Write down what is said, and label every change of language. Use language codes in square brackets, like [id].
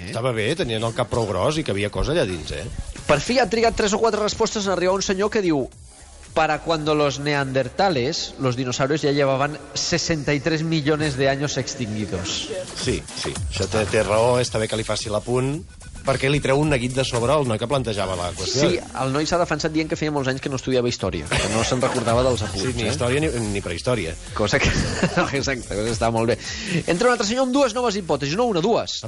[ca] Estava bé, tenien el cap prou gros i que havia cosa allà dins, Per fi ha trigat 3 o 4 respostes en arribar un senyor que diu: [es] para cuando los neandertales, los dinosaurios ya llevaban 63 millones de años extinguidos. [ca] Sí, això té raó, està bé que li faci l'apunt, perquè li treu un neguit de sobre al noi que plantejava la qüestió. Sí, el noi s'ha defensat dient que feia molts anys que no estudiava història, que no se'n recordava dels apunts. Sí, ni història ni prehistòria. Cosa que... Exacte, està molt bé. Entra un altre senyor amb 2 noves hipòtesis, no una, 2.